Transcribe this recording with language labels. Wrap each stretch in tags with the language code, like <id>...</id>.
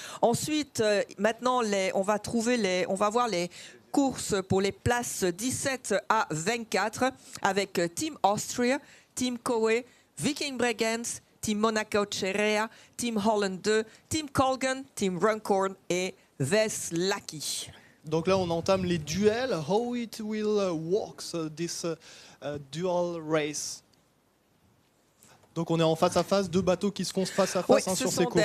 <fr>Ensuite, maintenant, on va voir les courses pour les places 17 à 24 avec Team Austria, Team Koei, Viking Bregenz, Team Monaco Cherea, Team Holland 2, Team Colgan, Team Runcorn et Veslaki. Donc là, on entame les duels.</fr> <en>How it will work this dual race?</en> <fr>Donc on est en face à face, deux bateaux qui se font face à face sur ces courses.</fr>